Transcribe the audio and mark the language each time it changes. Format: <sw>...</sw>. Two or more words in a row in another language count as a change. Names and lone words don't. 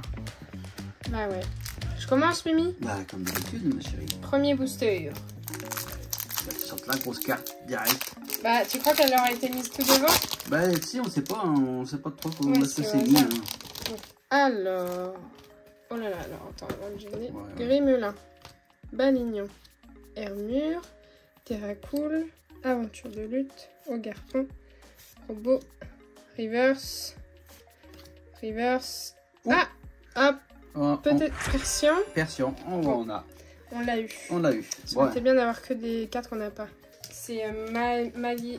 <fr>Bah ouais. Je commence Mimi. Bah comme d'habitude ma chérie. Premier booster. Bah, tu sortes la grosse carte direct. Bah tu crois qu'elle aurait été mise tout devant? Bah si, on sait pas trop comment Ouais, est-ce que c'est c'est mis. Hein. Alors. Oh là là, alors attends, avant de gêner. Ouais. Grimelin. Balignon. Hermure. Terracool. Aventure de lutte. Augarpon. Robot. Reverse. Ouh. Ah. Hop. Oh, Peut-être Persian. Persion, Bon. on l'a eu. On l'a eu. Ça aurait été bien d'avoir que des cartes qu'on n'a pas. C'est Mali.</fr>